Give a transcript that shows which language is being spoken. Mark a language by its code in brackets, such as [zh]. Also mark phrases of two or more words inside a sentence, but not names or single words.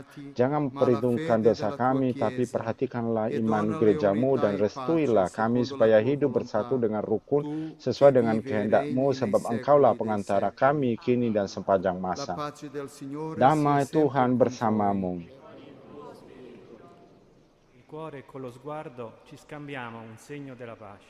[id] Jangan perhitungkan dosa kami, tapi perhatikanlah iman gerejamu dan restuilah kami supaya hidup bersatu dengan rukun sesuai dengan kehendak-Mu, sebab Engkaulah pengantara kami kini dan sepanjang masa. Damai Tuhan bersamamu. [it] Cuore con lo sguardo ci scambiamo un segno della pace.